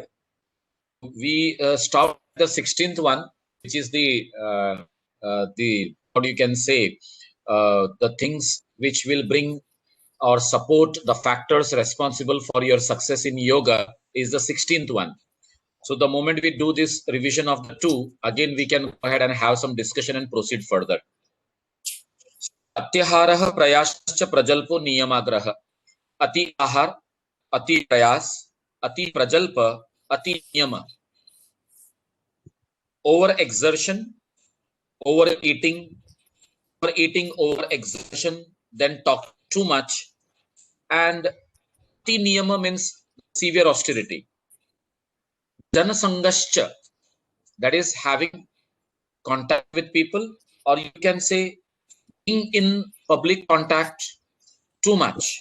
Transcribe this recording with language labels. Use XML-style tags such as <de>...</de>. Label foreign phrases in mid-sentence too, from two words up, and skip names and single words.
<en>We stopped the 16th one, which is the what you can say, the things which will bring or support the factors responsible for your success in yoga is the 16th one. So the moment we do this revision of the 2, again we can go ahead and have some discussion and proceed further.</en> <sa>अत्याहारः प्रयासश्च प्रजल्पो नियमाग्रहः. अति आहार, अति प्रयास, अति प्रजल्प, अति नियम.</sa> <en>Over-exertion, overeating, over exertion, then talk too much, and</en> <sa>अति नियम</sa> <en>means severe austerity. Janasangascha, that is having contact with people, or you can say being in public contact too much.</en>